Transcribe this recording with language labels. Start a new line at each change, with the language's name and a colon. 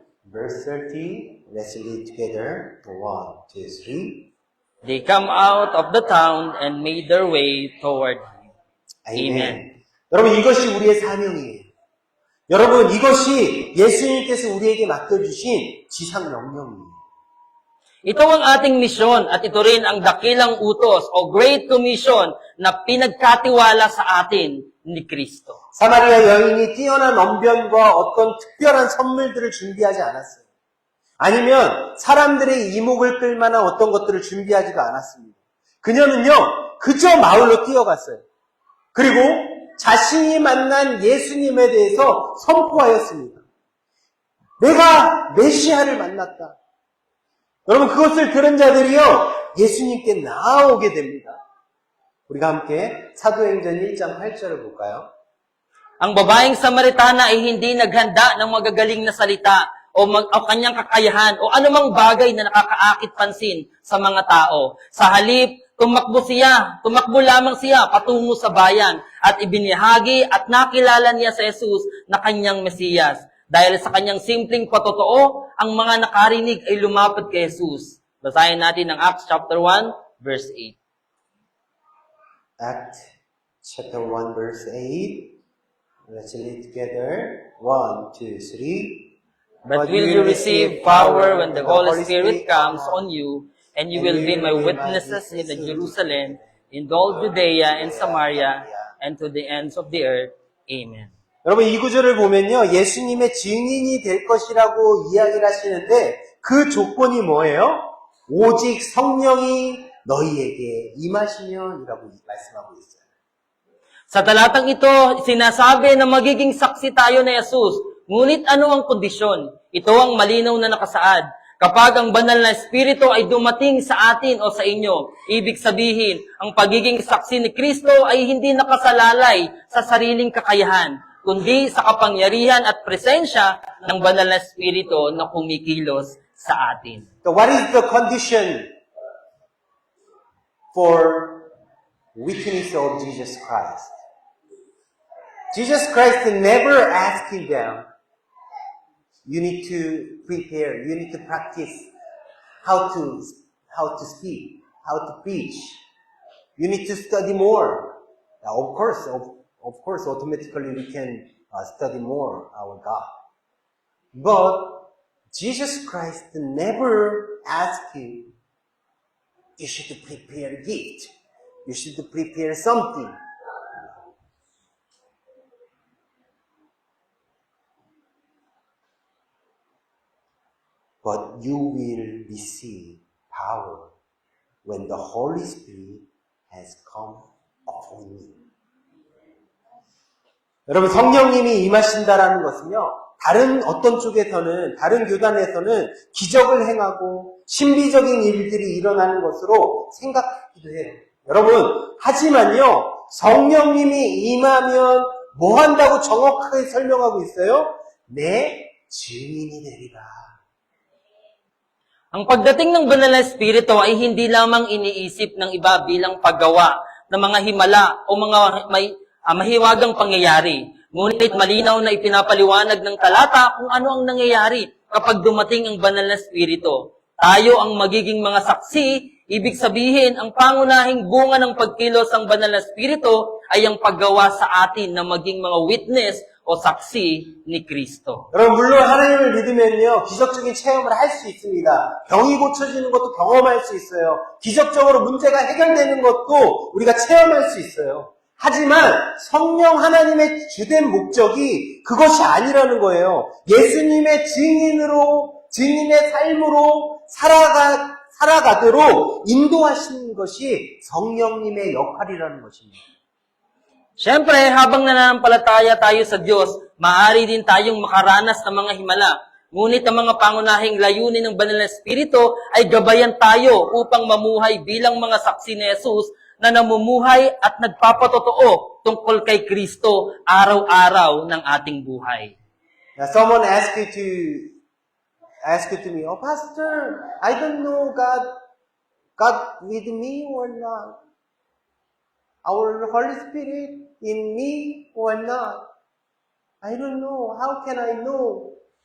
English: Verse 30, let's read together. 1, 2, 3. They come out of the town and made their way toward him. Amen.
Korean: 여러분, 이것이 우리의 사명이에요. 여러분, 이것이 예수님께서 우리에게 맡겨주신 지상 명령이에요.
Filipino: Ito ang ating misyon at ito rin ang dakilang utos o
English: Great Commission
Filipino: na pinagkatiwala sa atin ni Kristo.
Korean: 사마리아 여인이 뛰어난 언변과 어떤 특별한 선물들을 준비하지 않았어요. 아니면 사람들의 이목을 끌 만한 어떤 것들을 준비하지도 않았습니다. 그녀는요, 그저 마을로 뛰어갔어요. 그리고 자신이 만난 예수님에 대해서 선포하였습니다. 내가 메시아를 만났다. 여러분, 그것을 들은 자들이요, 예수님께 나아오게 됩니다. 우리가 함께 사도행전 1장 8절을 볼까요?
Filipino: Ang babaeng Samaritana ay hindi naghanda ng magagaling na salita o kanyang kakayahan o anumang bagay na nakakaakit pansin sa mga tao. Sa halip, tumakbo lamang siya patungo sa bayan at ibinahagi at nakilala niya sa Jesus na kanyang Mesiyas. Dahil sa kanyang simpleng patotoo, ang mga nakarinig ay lumapit kay Jesus. Basahin natin ang
English: Acts chapter 1, verse 8. Acts chapter 1 verse 8. Let's read together. 1, 2, 3. But will you receive power when the Holy Spirit comes on you, and you will be my witnesses in Jerusalem, in all Judea and Samaria, and to the ends of the earth. Amen.
Korean: 여러분, 이 구절을 보면요, 예수님의 증인이 될 것이라고 이야기를 하시는데 그 조건이 뭐예요? 오직 성령이 너희에게 임하시면이라고 말씀하고 있어요.
Filipino: Sa talatang ito, sinasabi na magiging saksi tayo na Jesus. Ngunit ano ang kondisyon? Ito ang malinaw na nakasaad. Kapag ang banal na Espiritu ay dumating sa atin o sa inyo, ibig sabihin, ang pagiging saksi ni Kristo ay hindi nakasalalay sa sariling kakayahan, kundi sa kapangyarihan at presensya ng banal na Espiritu na kumikilos sa atin.
English: So what is the condition for witness of Jesus Christ? Jesus Christ never asked them, you need to prepare, you need to practice how to speak, how to preach. You need to study more. Now, of course, automatically we can study more our God. But Jesus Christ never asked you, you should prepare a gift. You should prepare something. But you will receive power when the Holy Spirit has come upon you.
Korean: 여러분, 성령님이 임하신다라는 것은요, 다른 어떤 쪽에서는, 다른 교단에서는 기적을 행하고 신비적인 일들이 일어나는 것으로 생각하기도 해요. 여러분, 하지만요, 성령님이 임하면 뭐 한다고 정확하게 설명하고 있어요? 내 증인이 되리라.
Filipino: Ang pagdating ng banal na Espiritu ay hindi lamang iniisip ng iba bilang paggawa ng mga himala o mga mahiwagang pangyayari. Ngunit malinaw na ipinapaliwanag ng talata kung ano ang nangyayari kapag dumating ang banal na Espiritu. Tayo ang magiging mga saksi, ibig sabihin ang pangunahing bunga ng pagkilos ng banal na Espiritu ay ang paggawa sa atin na maging mga witness o saksi ni Kristo.
Korean: 여러분, 물론 하나님을 믿으면요, 기적적인 체험을 할 수 있습니다. 병이 고쳐지는 것도 경험할 수 있어요. 기적적으로 문제가 해결되는 것도 우리가 체험할 수 있어요. 하지만 성령 하나님의 주된 목적이 그것이 아니라는 거예요. 예수님의 증인의 삶으로 살아가도록 인도하시는 것이 성령님의 역할이라는 것입니다.
Filipino: Siyempre, habang nananampalataya tayo sa Diyos, maaari din tayong makaranas ng mga himala. Ngunit ang mga pangunahing layunin ng Banal na Espiritu ay gabayan tayo upang mamuhay bilang mga saksi ni Jesus na namumuhay at nagpapatotoo tungkol kay Kristo araw-araw ng ating buhay.
English: Now, someone ask you to me, oh, Pastor, I don't know God with me or not. Our Holy Spirit in me or not. I don't know. How can I know?